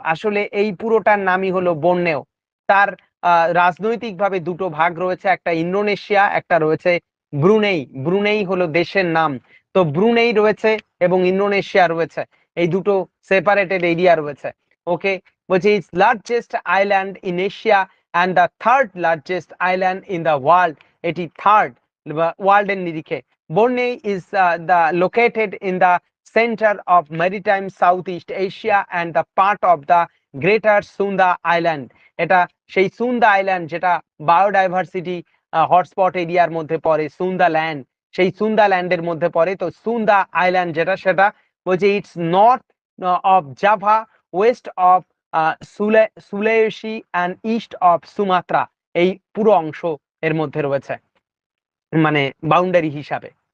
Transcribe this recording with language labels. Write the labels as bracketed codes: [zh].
[bn] আসলে এই পুরোটার নামই হলো বোর্নেও। তার রাজনৈতিকভাবে দুটো ভাগ রয়েছে, একটা ইন্দোনেশিয়া, একটা রয়েছে ব্রুনেই। ব্রুনেই হলো দেশের নাম। তো ব্রুনেই রয়েছে এবং ইন্দোনেশিয়া রয়েছে, এই দুটো সেপারেটেড এরিয়া রয়েছে। [en] okay, বলছে it's largest island in Asia and the third largest island in the world, [bn] এটি থার্ড ওয়ার্ল্ডের নিরিখে। [en] Borneo is the located in the center of maritime Southeast Asia and the part of the Greater Sunda Island। [bn] এটা সেই সুন্দা island যেটা biodiversity hotspot এরিয়ার মধ্যে পড়ে, সুন্দা land, সেই সুন্দা ল্যান্ডের মধ্যে পড়ে। তো সুন্দা আইল্যান্ড যেটা, সেটা বলছে [en] it's north of Java, west of Sulawesi and east of Sumatra, [bn] এই পুরো অংশ এর মধ্যে রয়েছে মানে বাউন্ডারি হিসাবে।